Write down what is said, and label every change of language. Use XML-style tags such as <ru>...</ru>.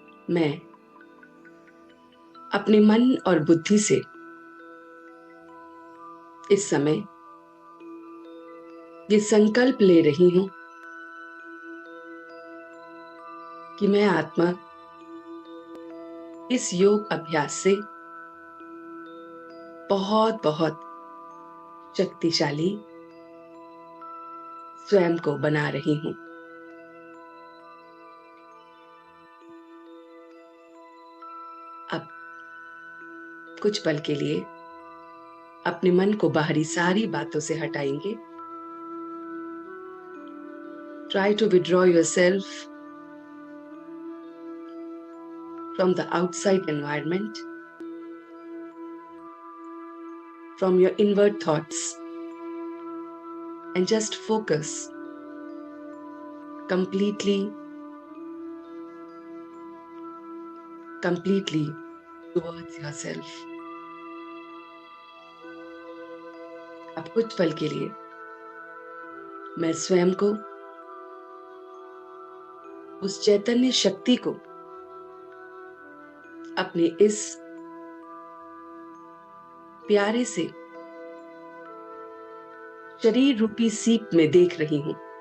<hi>मैं अपने मन और बुद्धि से इस समय ये संकल्प ले रही हूं कि मैं आत्मा इस योग अभ्यास से बहुत बहुत शक्तिशाली स्वयं को बना रही हूं। अब कुछ पल के लिए अपने मन को बाहरी सारी बातों से हटाएंगे।</hi> <en>Try to withdraw yourself from the outside environment, from your inward thoughts, and just focus completely towards yourself.</en> <hi>अब कुछ पल के लिए मैं स्वयं को, उस चैतन्य शक्ति को अपने इस प्यारे से शरीर रूपी सीप में देख रही हूं।</hi>